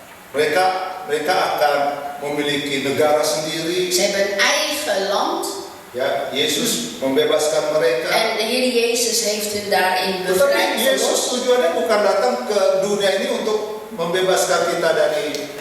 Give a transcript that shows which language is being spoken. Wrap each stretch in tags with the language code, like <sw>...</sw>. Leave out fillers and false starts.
<id>Mereka akan memiliki negara sendiri.</id> <nl>Ze hebben een eigen land</nl> <id>Ya, Yesus membebaskan mereka.</id> <nl>en de Heer Jezus heeft hun daarin</nl> <id>Tetapi</id> <nl>bevrijd.</nl> <id>Yesus</id> <nl>verlost.</nl> <id>tujuannya bukan datang ke dunia ini untuk membebaskan kita dari</id>